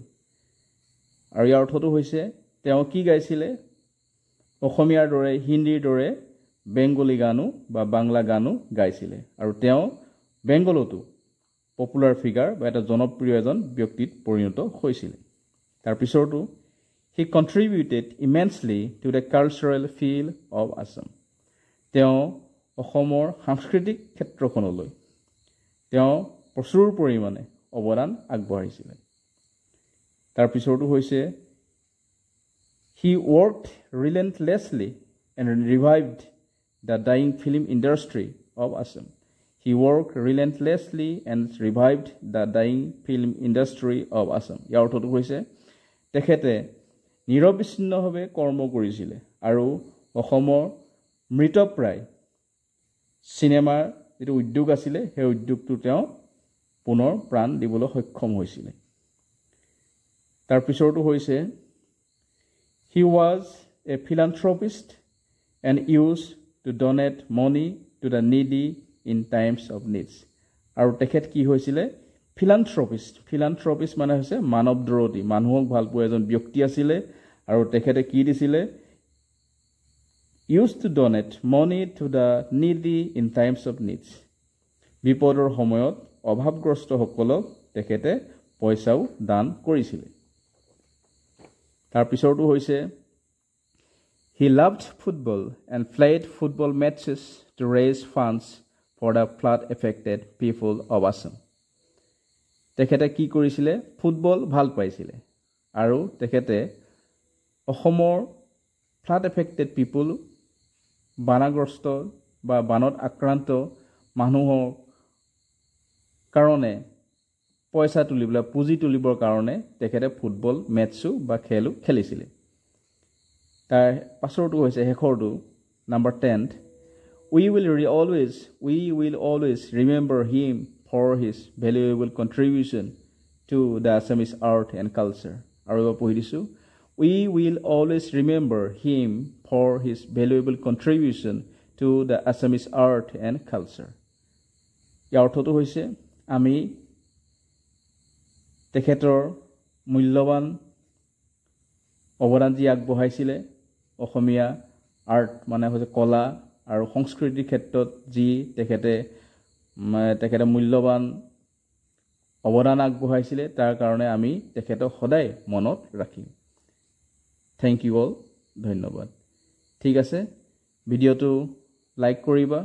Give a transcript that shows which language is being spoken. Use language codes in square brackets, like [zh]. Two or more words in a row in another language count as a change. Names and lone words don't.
[as] আৰু ইয়াৰ অৰ্থটো হৈছে তেওঁ কি গাইছিলে, অসমীয়াৰ দৰে হিন্দীৰ দৰে বেংগলী গানো বা বাংলা গানো গাইছিলে আৰু তেওঁ বেংগলতো [en] popular figure [as] বা এটা জনপ্ৰিয় এজন ব্যক্তিত পৰিণত হৈছিলে। [en] তাৰপিছৰটো He contributed immensely to the cultural field of Assam. [as] তেওঁ অসমৰ সাংস্কৃতিক ক্ষেত্ৰখনলৈ তেওঁ প্ৰচুৰ পৰিমাণে অৱদান আগবঢ়াইছিলে। তাৰপিছৰটো হৈছে [en] He worked relentlessly and revived the dying film industry of Assam. He worked relentlessly and revived the dying film industry of Assam. [as] ইয়াৰ অৰ্থটো হৈছে তেখেতে নিৰবিচ্ছিন্নভাৱে কৰ্ম কৰিছিলে আৰু অসমৰ মৃতপ্ৰায় চিনেমাৰ যিটো উদ্যোগ আছিলে সেই উদ্যোগটো তেওঁ পুনৰ প্ৰাণ দিবলৈ সক্ষম হৈছিল তাৰ পিছৰটো হৈছে [en] he was a philanthropist and used to donate money to the needy in times of needs [as] আৰু তেখেত কি হৈছিল philanthropist মানে হৈছে মানৱদ্ৰোহী মানুহক ভাল পোৱা এজন ব্যক্তি আছিল আৰু তেখেতে কি দিছিল [en] used to donate money to the needy in times of needs [as] বিপদৰ সময়ত অভাৱগ্ৰস্ত সকলক তেখেতে পইচাও দান কৰিছিল তাৰ পিছৰটো হৈছে [en] he loved football and played football matches to raise funds for the flood affected people of Assam [as] তেখেতে কি কৰিছিল ফুটবল ভাল পাইছিল আৰু তেখেতে অসমৰ [en] flood affected people [as] বানগ্ৰস্ত বা বানত আক্ৰান্ত মানুহৰ কাৰণে পইচা তুলিবলৈ পুঁজি তুলিবৰ কাৰণে তেখেতে ফুটবল মেচো বা খেলো খেলিছিল তাৰ পাছৰটো হৈছে শেষৰটো নাম্বাৰ 10 [en] we will always remember him for his valuable contribution to the Assamese art and culture [as] আৰু এবাৰ পঢ়ি দিছো [en] we will always remember him for his valuable contribution to the Assamese art and culture [as] ইয়াৰ অৰ্থটো হৈছে আমি তেখেতৰ মূল্যৱান অৱদান যি আগবঢ়াইছিল অসমীয়া আৰ্ট মানে হৈছে কলা আৰু সংস্কৃতিৰ ক্ষেত্ৰত যি তেখেতে মূল্যৱান অৱদান আগবঢ়াইছিল তাৰ কাৰণে আমি তেখেতক সদায় মনত ৰাখিম [en] Thank you all [as] ধন্যবাদ ঠিক আছে ভিডিঅটো লাইক কৰিবা